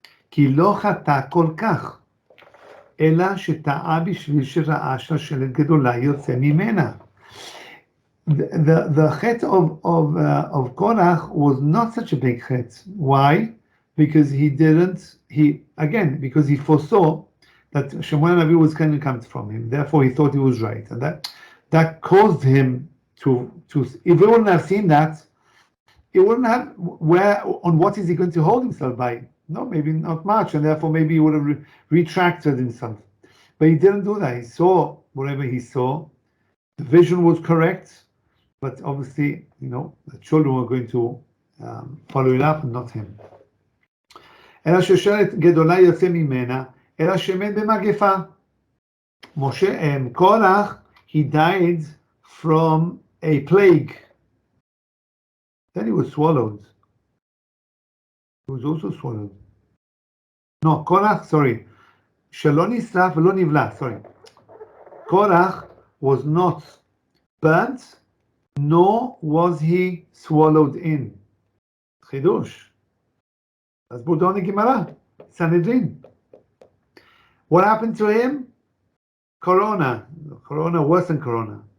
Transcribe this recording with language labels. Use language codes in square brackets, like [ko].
[he] כי לא חטא כל כך, אלא שטעה בשביל שראה שושלת גדולה יוצא ממנה. [en] The chet of Korach was not such a big chet. Why? Because because he foresaw that Shemuel Navi was going to come from him. Therefore, he thought he was right, and that caused him to. If he wouldn't have seen that, he wouldn't have on what is he going to hold himself by? No, maybe not much, and therefore maybe he would have retracted himself. But he didn't do that. He saw whatever he saw. The vision was correct. But obviously, the children were going to follow it up, and not him. [he] אלא שושלת גדולה יוצא ממנה, אלא שמת במגפה. [en] Korach, he died from a plague. Then he was swallowed. He was also swallowed. No, Korach, sorry. [he] שלא נשרף ולא נבלע, [en] sorry. Korach was not burnt, nor was he swallowed in. Chidush. That's Budon Gemara. Sanhedrin. What happened to him? Corona. Corona worse than Corona.